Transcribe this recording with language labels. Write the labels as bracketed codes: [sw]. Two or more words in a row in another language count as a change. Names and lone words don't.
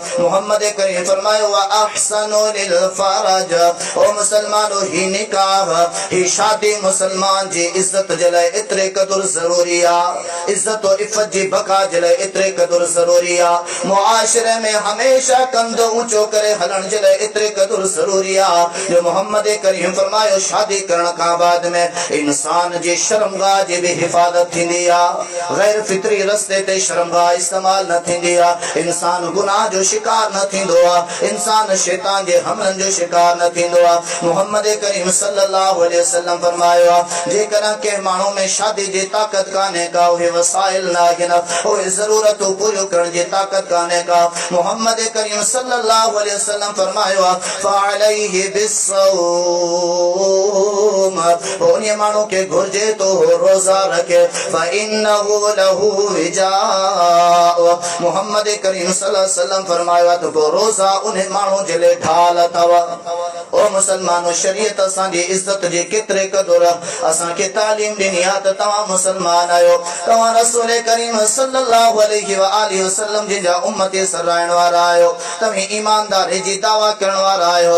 [sd] मोहम्मद करीम फरमायो आ [ar] أحصن للفرج, [sd] ओ मुसलमानो ही निकाह ही शादी मुसलमान जी इज्जत जे लाइ एतिरे क़दुर ज़रूरी आ, इज्जत और इफ़त जी बका जे लाइ एतिरे क़दुर ज़रूरी आ, मुआशिरे में हमेशा कंधो ऊंचो करे हलण जे लाइ एतिरे क़दुर ज़रूरी आ जो मोहम्मद करीम फरमायो शादी करण खां बाद में इंसान जी शर्मगाह जी भी हिफाजत थींदी आ, गैर फितरी रस्ते ते शर्मगाह इस्तेमाल न थींदी आ, इंसान गुनाह जो शिकार न थींदो आ, इंसान शैतान जे हमलन जो शिकार न थींदो आ। मोहम्मद करीम [ar] صلى الله عليه وسلم [sd] फरमायो आ जेकॾहिं के माण्हू में शादी जी ताकत कान्हे का उहे वसाइल न आहिनि, उहे ज़रूरतूं पूरियूं करण जी ताकत कान्हे का, मोहम्मद करीम [ar] صلى الله عليه وسلم [sd] फरमायो आ [ar] فعليه بالصوم, [sd] उन्हें माण्हू के घुर्जे तो रोजा रखे [ar] فإنه له وجاء. [sd] मोहम्मद करीम [ar] صلى الله عليه وسلم [sd] फरमायो तो रोजा उन्हें माण्हू जे लाइ ढाल अथव। ओ मुसलमानो शरीयत असांजी इज्जत जे केतिरे क़दुर असांखे तालीम ॾिनी आहे त तव्हां मुसलमान आहियो, तव्हां रसूल करीम [ar] صلى الله عليه وسلم [sd] जिनजा उम्मती सराइण वारा आहियो, तव्हां ईमानदारी जी दावा करण वारा आहियो।